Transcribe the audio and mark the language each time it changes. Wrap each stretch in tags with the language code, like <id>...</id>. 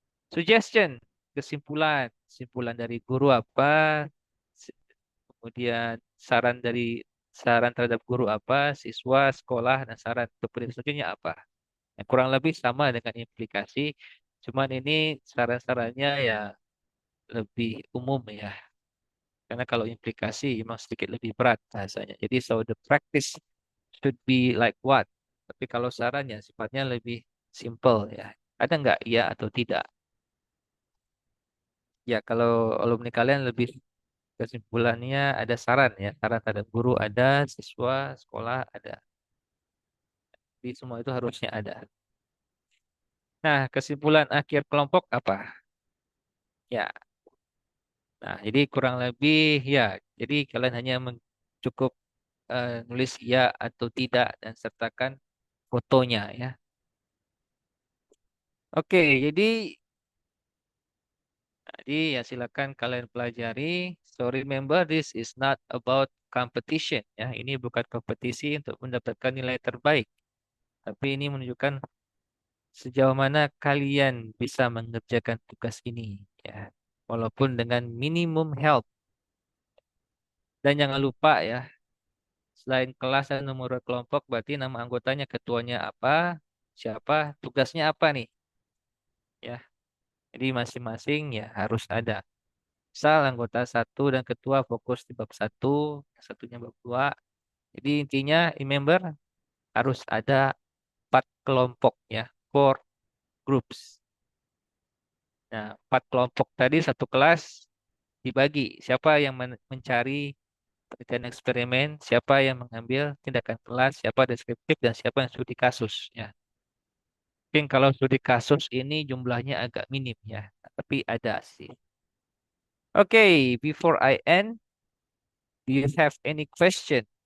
<id>Suggestion, kesimpulan dari guru apa, si- kemudian saran terhadap guru apa, siswa, sekolah, dan saran untuk penelitian selanjutnya apa. Yang kurang lebih sama dengan implikasi, cuman ini saran-sarannya ya lebih umum ya. Karena kalau implikasi memang sedikit lebih berat bahasanya. Jadi</id> <en>so the practice should be like what?</en> <id>Tapi kalau sarannya sifatnya lebih simple ya. Ada nggak iya atau tidak? Ya kalau alumni kalian lebih kesimpulannya ada saran ya. Saran ada guru ada, siswa, sekolah ada. Jadi semua itu harusnya ada. Nah, kesimpulan akhir kelompok apa? Ya, nah jadi kurang lebih ya. Jadi kalian hanya cukup nulis ya atau tidak dan sertakan fotonya ya. Oke, jadi ya silakan kalian pelajari.</id> <en>So remember this is not about competition ya.</en> <id>Ini bukan kompetisi untuk mendapatkan nilai terbaik, tapi ini menunjukkan sejauh mana kalian bisa mengerjakan tugas ini ya. Walaupun dengan</id> <en>minimum help.</en> <id>Dan jangan lupa ya, selain kelas dan nomor kelompok berarti nama anggotanya ketuanya apa, siapa, tugasnya apa nih ya. Jadi masing-masing ya harus ada. Misal anggota satu dan ketua fokus di bab satu, satunya bab dua. Jadi intinya, remember harus ada 4 kelompok ya,</id> <en>4 groups.</en> <id>Nah, 4 kelompok tadi satu kelas dibagi. Siapa yang mencari penelitian eksperimen, siapa yang mengambil tindakan kelas, siapa deskriptif, dan siapa yang studi kasus ya. Mungkin kalau studi kasus ini jumlahnya agak minim ya, tapi ada sih.</id> <en>Oke, before I end, do you have any question?</en>